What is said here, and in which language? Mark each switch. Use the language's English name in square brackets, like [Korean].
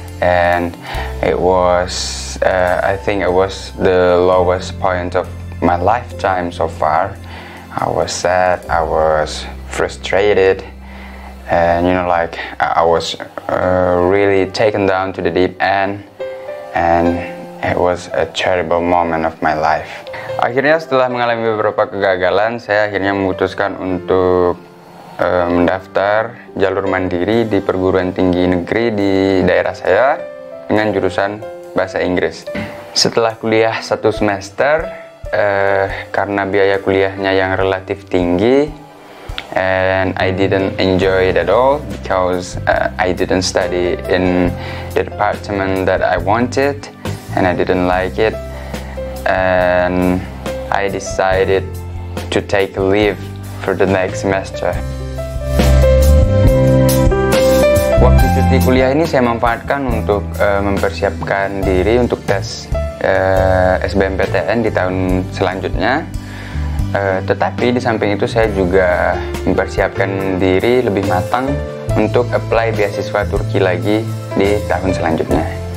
[English] And it was, I think it was the lowest point of my lifetime so far. I was sad, I was frustrated, and like I was really taken down to the deep end, and it was a terrible moment of my life. [Indonesian] Akhirnya setelah mengalami beberapa kegagalan, saya akhirnya memutuskan untuk mendaftar jalur mandiri di perguruan tinggi negeri di daerah saya dengan jurusan bahasa Inggris. Setelah kuliah 1 semester, karena biaya kuliahnya yang relatif tinggi, [English] and I didn't enjoy it at all because I didn't study in the department that I wanted, and I didn't like it, and I decided to take a leave for the next semester. [Indonesian] Waktu cuti kuliah ini saya manfaatkan untuk mempersiapkan diri untuk tes SBMPTN di tahun selanjutnya. Tetapi di samping itu saya juga mempersiapkan diri lebih matang untuk apply beasiswa Turki lagi di tahun selanjutnya.